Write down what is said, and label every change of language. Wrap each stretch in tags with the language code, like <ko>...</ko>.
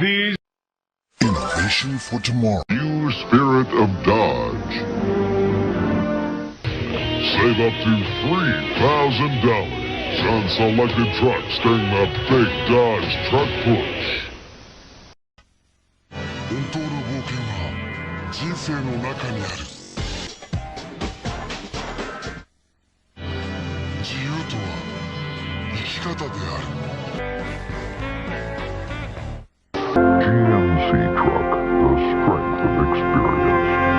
<en>These innovation for tomorrow. New spirit of Dodge. Save up to $3,000 on selected trucks during the big Dodge Truck Push.</en> <ja>本当の冒険は人生の中にある。自由とは生き方である。</ja> <en>GMC Truck, the strength of experience.</en>